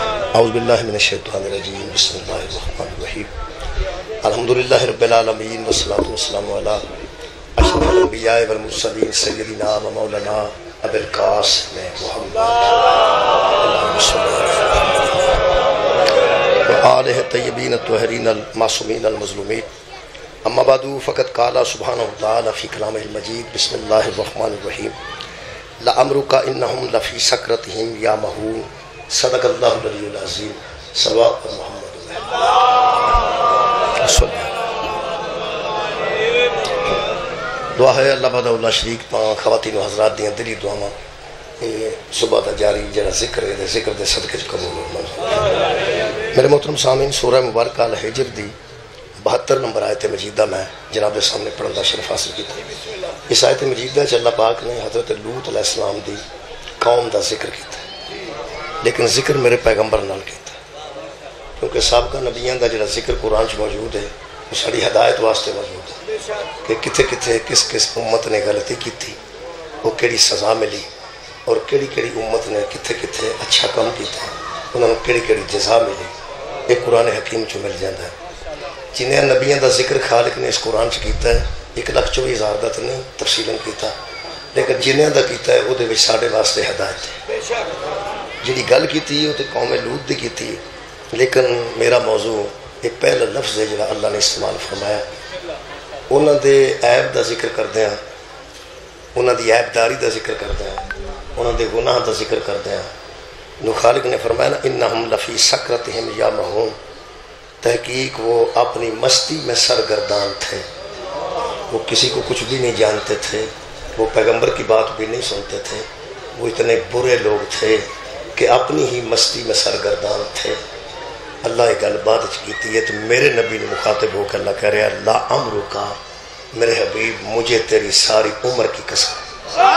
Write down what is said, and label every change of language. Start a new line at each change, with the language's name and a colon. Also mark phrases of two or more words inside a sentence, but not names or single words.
Arabic: اعوذ باللہ من الشیطان الرجیم بسم اللہ الرحمن الرحیم الحمدللہ رب العالمین والصلاة والسلام علی اشرف الانبیاء والمرسلین سیدنا و مولانا ابی القاسم محمد اللہم صلی اللہ و آلہ الطیبین الطاہرین المعصومین المظلومین اما بعد فقد قال سبحانہ وتعالی فی کلامہ المجید بسم اللہ الرحمن الرحیم لعمرک انہم لفی سکرتہم یعمہون صدق اللہ العلی العظیم صلوات محمد
Punjabi: دعا ہے اللہ بعد اللہ شریک پاں خواتین و حضرات دیاں دلی دعاواں صبح دا جاری جڑا ذکر ہے ذکر دے صدقے چ قبول ہو میرے محترم سامعین سورہ مبارکہ الحجر دی 72 نمبر آیت مجیدہ میں جناب دے سامنے پڑھن دا شرف حاصل کیتا اس آیت مجیدہ چ اللہ پاک نے حضرت لوط
Arabic: علیہ السلام
Punjabi: دی قوم دا ذکر کیتا لیکن ذکر میرے پیغمبر نال کیتا کیونکہ سابقہ نبیان دا جڑا ذکر قرآن چ موجود ہے وہ ساری ہدایت واسطے موجود ہے کہ کتھے کتھے کس کس امت نے غلطی کی تھی وہ کیڑی سزا ملی اور کیڑی کیڑی امت نے کتھے کتھے اچھا کام کیتا انہوں نے کیڑی کیڑی جزا ملی یہ قرآن حکیم چ مل جاتا ہے جنہیں نبیان دا ذکر خالق نے اس قرآن چ کیتا ہے 1,24,000 دا تو نہیں تفصیلاً کیتا لیکن جنہیں دا کیتا ہے وہ دے وچ ساڈے واسطے ہدایت ہے جڑی گل کیتی وہ تو قوم لوط دی کیتی لیکن میرا موضوع ایک پہلا لفظ ہے جڑا اللہ نے استعمال فرمایا انہاں دے عیب دا ذکر کردے ہیں انہاں دی عیب داری دا ذکر کردے ہیں انہاں
Urdu: دے گناہ دا ذکر کردے ہیں نو خالق نے فرمایا نا
Arabic: انہم لفی سکرتہم یعمہون
Urdu: تحقیق وہ اپنی مستی میں سرگردان تھے وہ کسی کو کچھ بھی نہیں جانتے تھے وہ پیغمبر کی بات بھی نہیں سنتے تھے وہ اتنے برے لوگ تھے کہ اپنی ہی مستی میں سرگردان تھے
Punjabi: اللہ ایک گل بعد کیتی ہے
Urdu: تو میرے نبی نے مخاطب ہو کہ اللہ کہہ رہا ہے
Arabic: لا امرکا
Urdu: میرے حبیب مجھے تیری ساری عمر کی قسم